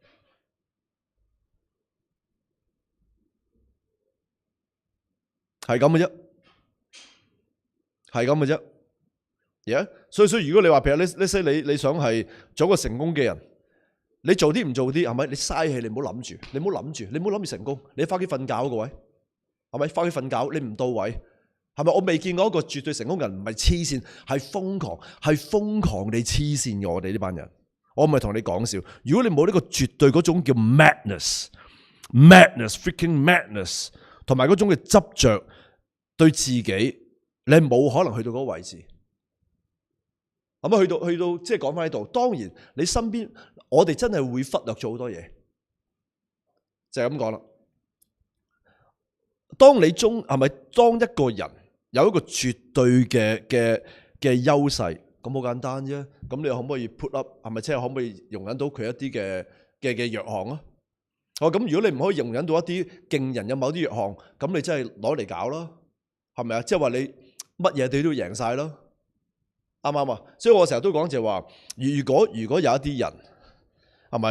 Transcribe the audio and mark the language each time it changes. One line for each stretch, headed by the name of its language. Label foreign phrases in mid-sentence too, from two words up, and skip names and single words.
Cantonese: 係咁嘅啫，所以如果你話譬如你想係做一個成功嘅人，你做啲唔做啲係咪？你嘥氣，你唔好諗住，你唔好諗住成功，你翻屋企瞓覺個位，係咪？翻屋企瞓覺，你唔到位，係咪？我未見過一個絕對成功嘅人唔係黐線，係瘋狂地黐線嘅。我哋呢班人，我唔係同你講笑。如果你冇呢個絕對嗰種叫 madness，
English: freaking madness。
Cantonese: 同埋嗰種嘅執着對自己，你冇可能去到嗰個位置。咁去到即係講翻喺度。當然你身邊，我哋真係會忽略咗好多嘢，就係咁講啦。當一個人有一個絕對嘅優勢，咁好簡單啫。咁你可唔可以
English: put up？
Cantonese: 係咪即係可唔可以容忍到佢一啲嘅弱項啊？咁如果你唔可以容忍到一啲勁人有某啲弱項，咁你真係攞嚟搞啦，係咪啊？即係話你乜嘢你都要贏晒咯，啱唔啱啊？所以我成日都講就係話，如果有一啲人係咪？